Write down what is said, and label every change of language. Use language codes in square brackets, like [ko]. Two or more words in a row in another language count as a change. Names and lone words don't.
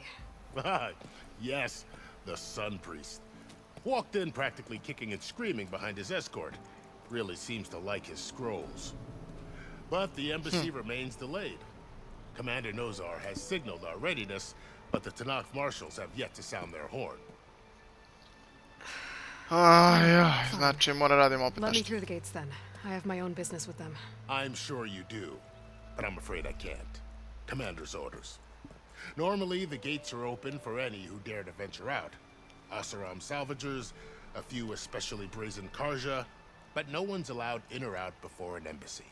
[en] Yes, the Sun Priest. Walked in practically kicking and screaming behind his escort. Really seems to like his scrolls. But the embassy remains delayed. Commander Nozar has signaled our readiness, but the Tanakh marshals have yet to sound their horn. [bs] Znači mora radimo opet [en] Let me [bs] nešto. [en] through the gates then. I have my own business with them. I'm sure you do, but I'm afraid I can't. Commander's orders. Normally, the gates are open for any who dare to venture out. Oseram salvagers, a few especially brazen Karja, but no one's allowed in or out before an embassy.